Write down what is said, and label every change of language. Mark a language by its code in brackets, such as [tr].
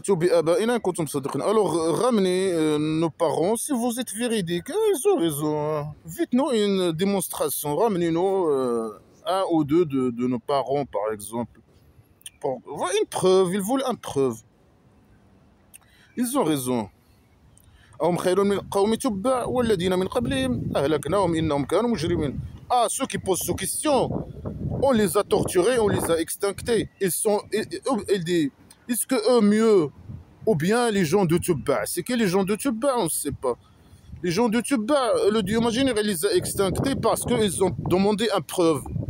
[fr] Alors, ramenez nos parents si vous êtes véridiques. Ils ont raison. Faites-nous une démonstration. Ramenez-nous un ou deux de nos parents, par exemple. Une preuve. Ils voulaient une preuve. Ils ont raison. [ar] أهم خير من قوم تبع والذين من قبلهم أهلكناهم إنهم كانوا مجرمين. [fr] Ah, ceux qui posent ces questions, on les a torturés, on les a extinctés. Il dit, est-ce que eux mieux ou bien les gens de Tubba? C'est que les gens de Tubba, on ne sait pas. Les gens de Tubba, le Dieu imaginaire, il les a extinctés parce qu'ils ont demandé une preuve.